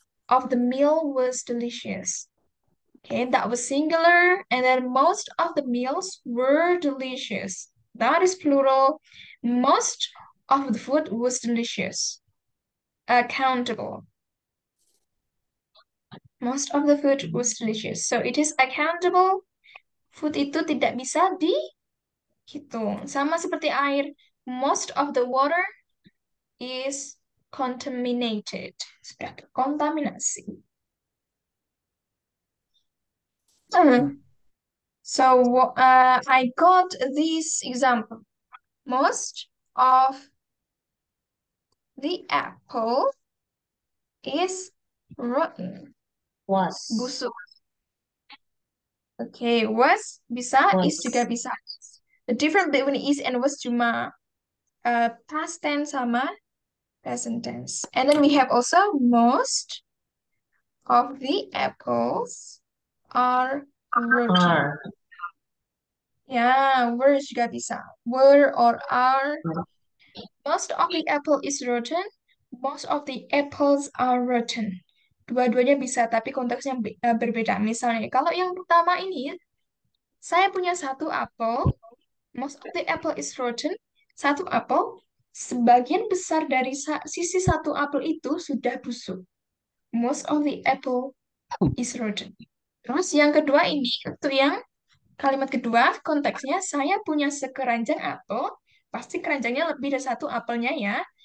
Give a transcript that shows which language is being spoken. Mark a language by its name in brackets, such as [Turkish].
[English] Of the meal was delicious. Okay, that was singular, and then most of the meals were delicious. That is plural. Most of the food was delicious. Accountable. Most of the food was delicious. So it is accountable. [Indonesian] Food itu tidak bisa dihitung. Sama seperti air. [English] Most of the water is contaminated. [Indonesian] Sudah terkontaminasi. [English] So I got this example. Most of the apple is rotten. Was. [Indonesian] Busuk. Okay, was bisa, is juga bisa. [English] The difference between is and was cuma past tense sama present tense. And then we have also most of the apples are rotten. Are. [Indonesian] Ya, were juga bisa. [English] Were or are. Most of the apple is rotten. Most of the apples are rotten. [Indonesian] Dua-duanya bisa, tapi konteksnya berbeda. Misalnya, kalau yang pertama ini, saya punya satu apel. [English] Most of the apple is rotten. [Indonesian] Satu apel, sebagian besar dari sisi satu apel itu sudah busuk. [English] Most of the apple is rotten. [Indonesian] Terus yang kedua ini, untuk yang kalimat kedua, konteksnya saya punya sekeranjang apel, pasti keranjangnya lebih dari satu apelnya ya.